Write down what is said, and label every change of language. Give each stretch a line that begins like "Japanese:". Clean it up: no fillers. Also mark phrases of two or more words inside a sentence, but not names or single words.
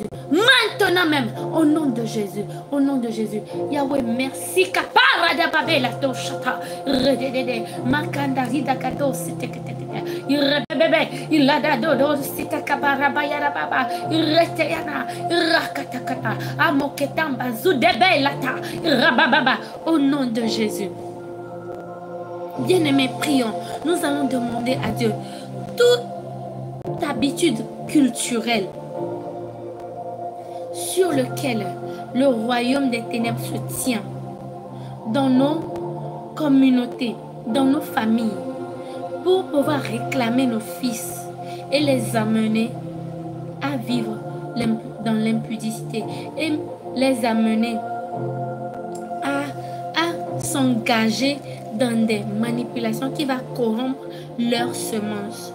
French: Maintenant même, au nom de Jésus, au nom de Jésus. Yahweh, merci. Kaparadababela toshata. Rededede. Makanda ridakato sitekete. Irebebe. Iladadodo sitakabarabaya. Ireteyana. Rakatakata. Amoketamba. Zudebelata. Rabababa. Au nom de Jésus. Bien-aimés, prions. Nous allons demander à Dieu toute habitude culturelle sur lequel le royaume des ténèbres se tient dans nos communautés, dans nos familles, pour pouvoir réclamer nos fils et les amener à vivre dans l'impudicité et les amener à s'engager dans des manipulations qui vont corrompre leurs semences.